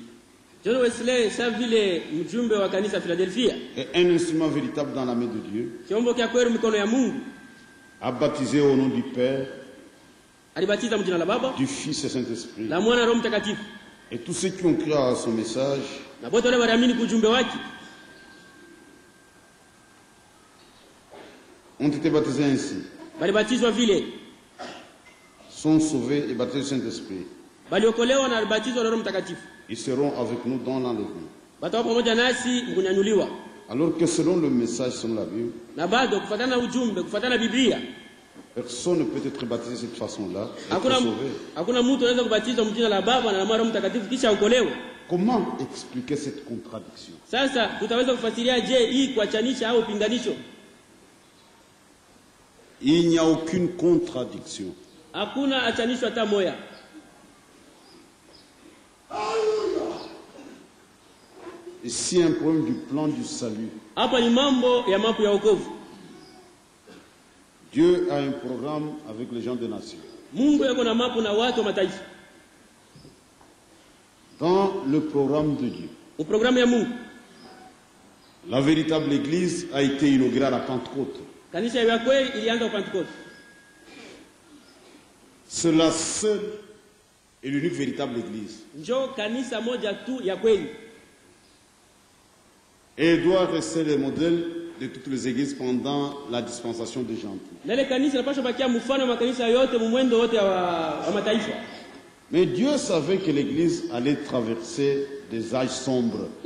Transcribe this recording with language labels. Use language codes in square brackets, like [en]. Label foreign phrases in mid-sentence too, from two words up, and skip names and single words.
[sw] John Wesley sa vile mjumbe wa kanisa Philadelphia [fr] est un instrument véritable dans la main de Dieu. [sw] Kiombo kya kweli mikono ya Mungu. [fr] A baptisé au nom du Père, [sw] alibatiza mjina la Baba, [fr] du Fils et Saint-Esprit. [sw] La Mwana Roho Mtakatifu. [fr] Et tous ceux qui ont cru à son message [sw] na bote wale waliamini kujumbe wake [fr] ont été baptisés ainsi. [sw] Balibatizwa vile. [fr] Sont sauvés et baptisés du Saint-Esprit. [sw] Baliokolewa na alibatizwa na Roho Mtakatifu. [fr] Ils seront avec nous dans l'enlèvement. [sw] Batakuwa pamoja nasi mkunyanyuliwa. [fr] Alors que selon le message, selon la Bible, [sw] na bado kufuatana na ujumbe, kufuatana na Biblia, [fr] personne ne peut être baptisé de cette façon-là. [sw] Hakuna mtu anaweza kubatizwa mjina la Baba na la Roho Mtakatifu kisha ukolewe. [fr] Comment expliquer cette contradiction? [sw] Sasa tutaweza kufasiria je hii kuachanisha au pinganisho? [fr] Il n'y a aucune contradiction. [sw] Hakuna achanisho hata moja. [fr] Ici un problème du plan du salut. [sw] Hapa ni mambo ya mapu ya wokovu. [fr] Dieu a un programme avec les gens des nations. [sw] Mungu yako na mapu na watu wa mataifa. [fr] Dans le programme de Dieu, au programme [sw] ya Mungu, [fr] la véritable église a été inaugurée à la Pentecôte. [sw] Kanisa ya kweli ilianza kwa Pentecôte. [fr] C'est la seule et l'unique véritable église. [sw] Njo kanisa moja tu ya kweli. [fr] Et elle doit rester le modèle de toutes les églises pendant la dispensation des gens. Mais Dieu savait que l'église allait traverser des âges sombres.